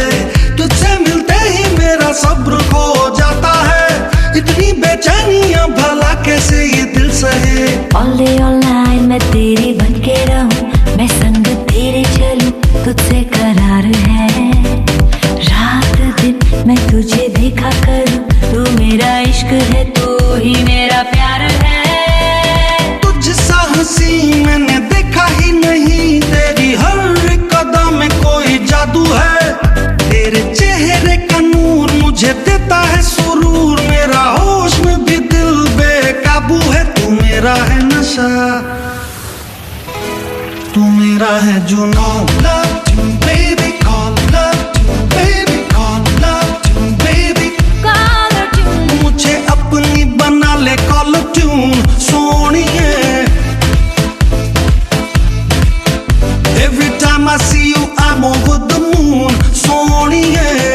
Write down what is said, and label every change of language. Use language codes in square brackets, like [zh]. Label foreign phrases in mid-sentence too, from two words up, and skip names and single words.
[hi] तुझसे मिलते ही मेरा सब्र खो जाता है, इतनी बेचैनियां भला कैसे ये दिल सहे। [en] All day all night [hi] मैं तेरी बन के रहूं, मैं संग तेरे चलूं, तुझसे करार है। रात दिन मैं तुझे देखा करूं, तू मेरा इश्क है, तू ही मेरा प्यार है। तुझ सा हंसी मैंने देखा ही नहीं, तेरी हर एक अदा में कोई जादू है। तेरे चेहरे का नूर मुझे देता है सुरूर, मेरा होश में भी दिल बेकाबू है। तू मेरा है नशा, तू मेरा है जुनून। [en] Love tune, baby, call love tune, baby, call love tune, baby, caller tune, [hi] मुझे अपनी बना ले [en] call tune [hi] सोनिए। [en] Every time I see you I'm over the moon सोनिए।